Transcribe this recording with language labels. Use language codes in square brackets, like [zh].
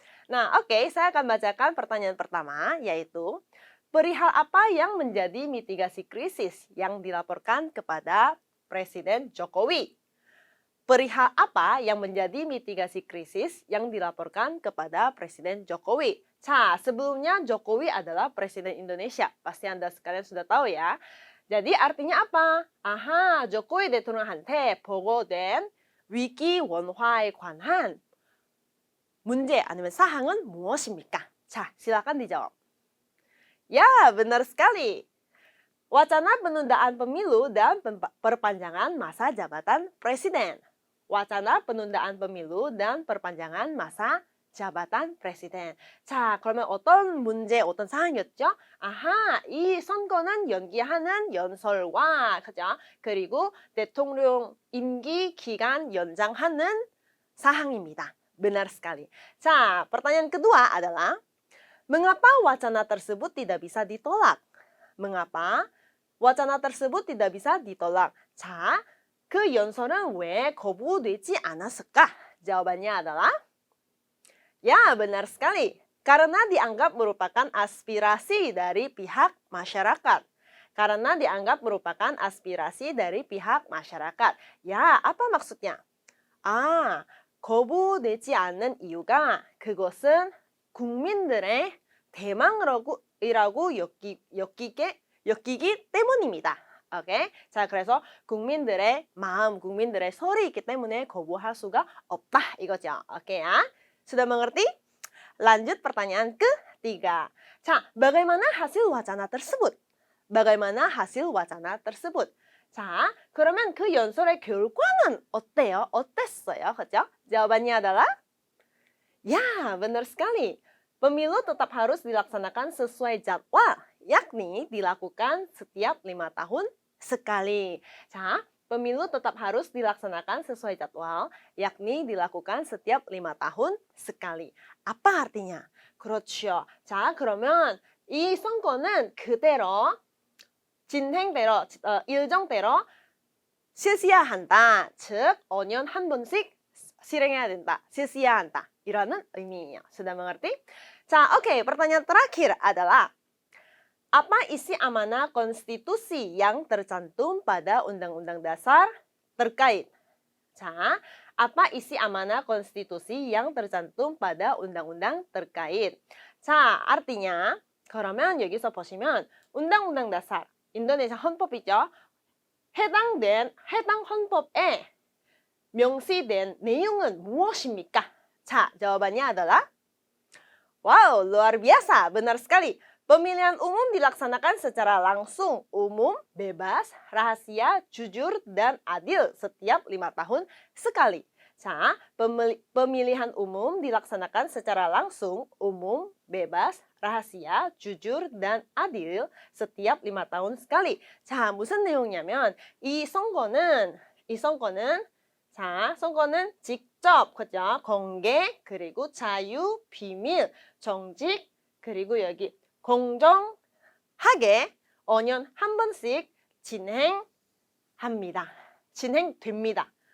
[id] Nah, oke, saya akan bacakan pertanyaan pertama, yaitu perihal apa yang menjadi mitigasi krisis yang dilaporkan kepada Presiden Jokowi? Perihal apa yang menjadi mitigasi krisis yang dilaporkan kepada Presiden Jokowi? Sebelumnya Jokowi adalah Presiden Indonesia. Pasti Anda sekalian sudah tahu ya. Jadi artinya apa? [ko] 조코위 대통령한테 보고된 위기 원화에 관한 문제 아니면 사항은 무엇입니까? [id] silakan dijawab. Ya, benar sekali. Wacana penundaan pemilu dan perpanjangan masa jabatan presiden. Wacana penundaan pemilu dan perpanjangan masa jabatan presiden. [ko] 그러면 어떤 문제, 어떤 사항이었죠? 이 선거는 연기하는 연설과, 그죠? 그리고 대통령 임기 기간 연장하는 사항입니다. [id] Benar sekali. pertanyaan kedua adalah, mengapa wacana tersebut tidak bisa ditolak? Mengapa wacana tersebut tidak bisa ditolak? [ko] 그 연설은 왜 거부되지 않았을까? [id] Jawabannya adalah, ya benar sekali. Karena dianggap merupakan aspirasi dari pihak masyarakat. Karena dianggap merupakan aspirasi dari pihak masyarakat. Ya, apa maksudnya? [ko] 거부되지 않는 이유가 그것은 국민들의 대망이라고 여기기 때문입니다. 오케이? 그래서 국민들의 마음, 국민들의 설이 있기 때문에 거부할 수가 없다 이거죠. [id] 오케이? Sudah mengerti? Lanjut pertanyaan ketiga. Bagaimana hasil wacana tersebut? Bagaimana hasil wacana tersebut? [ko] 그러면 그 연설의 결과는 어때요? 어땠어요? 그죠? [id] Jawabannya adalah, ya, benar sekali. Pemilu tetap harus dilaksanakan sesuai jadwal, yakni dilakukan setiap 5 tahun sekali. Pemilu tetap harus dilaksanakan sesuai jadwal, yakni dilakukan setiap 5 tahun sekali. apa artinya? 그렇죠. [ko] 그러면 이 선거는 그대로 진행대로, 일정대로 실시해야 한다. 즉, 5년 한 번씩 실행해야 된다. 실시해야 한다. 이라는 의미예요. [id] Sudah mengerti? Oke, pertanyaan terakhir adalah, apa isi amanah konstitusi yang tercantum pada Undang-Undang Dasar terkait? apa isi amanah konstitusi yang tercantum pada undang-undang terkait? [ko] artinya, 그러면 여기서 보시면 Undang-Undang Dasar, 인도네시아 헌법이죠. 해당 헌법에 명시된 내용은 무엇입니까? [id] jawabannya adalah, Wow, luar biasa, benar sekali. Pemilihan umum dilaksanakan secara langsung, umum, bebas, rahasia, jujur, dan adil setiap 5 tahun sekali. Nah, pemilihan umum dilaksanakan secara langsung, umum, bebas, rahasia, jujur, dan adil setiap 5 tahun sekali. [ko] 자, 무슨 내용이냐면 이 선거는 선거는 직접, 그죠? 공개, 그리고 자유, 비밀, 정직, 그리고 여기 공정하게 5년 한 번씩 진행됩니다.